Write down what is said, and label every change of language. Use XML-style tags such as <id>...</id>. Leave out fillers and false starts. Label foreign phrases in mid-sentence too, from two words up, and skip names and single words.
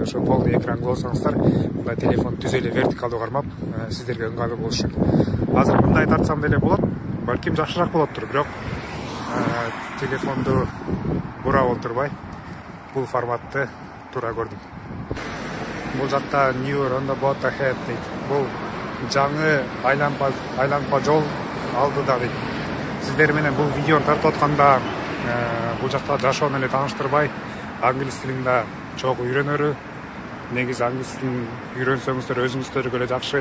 <ky>Ошо</ky> <ru>полный экран</ru> <ky>болсоңуздар, мындай телефон түз эле вертикалдуу кармап, сиздерге ыңгайлуу болуш үчүн. Азыр мындай тартсам деле болот. Балким жакшыраак болоттур, бирок телефонду бурап олтурбай бул форматты туура көрдүм. Бул жакта</ky> <en>Newer on the boat ahead</en> <ky>дейт. Бул жаңы айланпа жол алдыда дейт. Сиздер менен бул видеону тартып атканда бул жакта жашоону эле тааныштырбай, англис тилинде чогуу үйрөнөрү. Негизи англис тилин үйрөнсөңүздөр өзүңүздөргө эле жакшы.</ky>